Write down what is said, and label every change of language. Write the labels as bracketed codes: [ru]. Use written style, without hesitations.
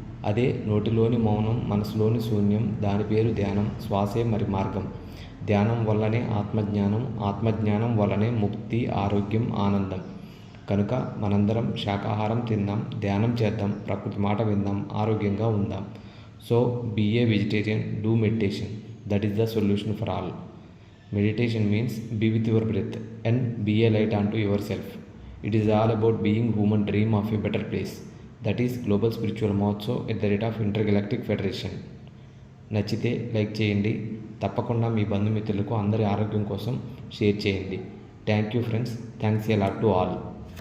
[te] అదే నోటిలోని మౌనం, మనసులోని శూన్యం. దాని పేరు ధ్యానం. శ్వాసే మరి మార్గం. ధ్యానం వల్లనే ఆత్మజ్ఞానం, ఆత్మజ్ఞానం వల్లనే ముక్తి, ఆరోగ్యం, ఆనందం. కనుక మనందరం శాకాహారం తిందాం, ధ్యానం చేద్దాం, ప్రకృతి మాట విందాం, ఆరోగ్యంగా ఉందాం. [en] So be a vegetarian, do meditation. That is the solution for all. Meditation means be with your breath and be a light unto yourself. It is all about being human dream of a better place. That is Global Spiritual Motso @ Intergalactic Federation. [te] నచ్చితే like చేయండి. తప్పకుండా మీ బంధుమిత్రులకు అందరి ఆరోగ్యం కోసం share చేయండి. [en] Thank you friends. Thanks a lot to all.